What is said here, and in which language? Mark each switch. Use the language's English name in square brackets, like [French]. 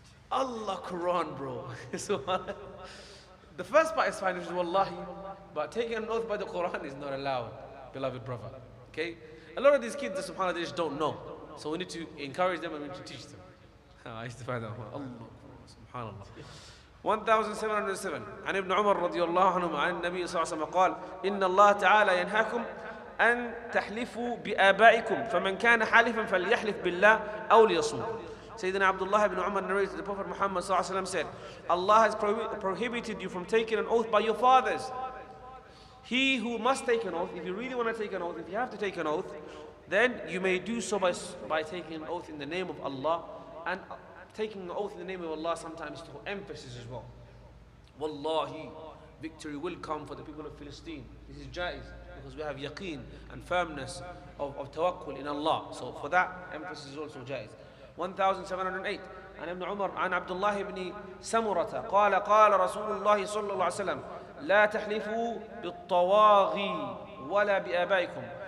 [English] Allah Quran, bro. So, the first part is fine, which is wallahi, but taking an oath by the Quran is not allowed, beloved brother. Okay? A lot of these kids, subhanAllah, they just don't know. So we need to encourage them and we need to teach them. I used to find out. Allah, subhanAllah. [Arabic] 1707 عن ابن عمر رضي الله عنهما عن النبي صلى الله عليه وسلم قال إن الله تعالى ينهاكم أن تحلفوا بآبائكم فمن كان حالفا فليحلف بالله أو ليصمت. [English] Sayyidina Abdullah ibn Umar narrated, the Prophet Muhammad sallallahu alaihi wasallam said, Allah has prohibited you from taking an oath by your fathers. He who must take an oath, if you really want to take an oath, if you have to take an oath, then you may do so by taking an oath in the name of Allah, and taking an oath in the name of Allah sometimes to emphasis as well. Wallahi, victory will come for the people of Palestine. This is jaiz, because we have yaqeen and firmness of tawakkul in Allah. So for that, emphasis is also jaiz. [Arabic] 1708 عن ابن عمر عن عبد الله بن سمرة قال قال رسول الله صلى الله عليه وسلم لا تحلفوا بالطواغي ولا بآبائكم.